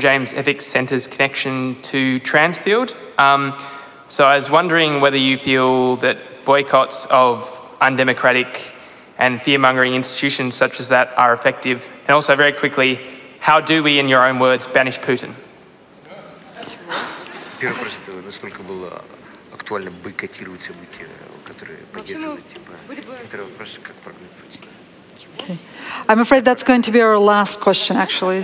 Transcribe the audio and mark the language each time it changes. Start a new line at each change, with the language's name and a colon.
English: James Ethics Centre's connection to Transfield. So I was wondering whether you feel that boycotts of undemocratic and fear-mongering institutions such as that are effective. And also, very quickly, how do we, in your own words, banish Putin?
Russian: Первый вопрос — это насколько было актуально бойкотировать события, которые поддерживают типа. Второй вопрос — как прогнать Путина.
English: Okay. I'm afraid that's going to be our last question, actually.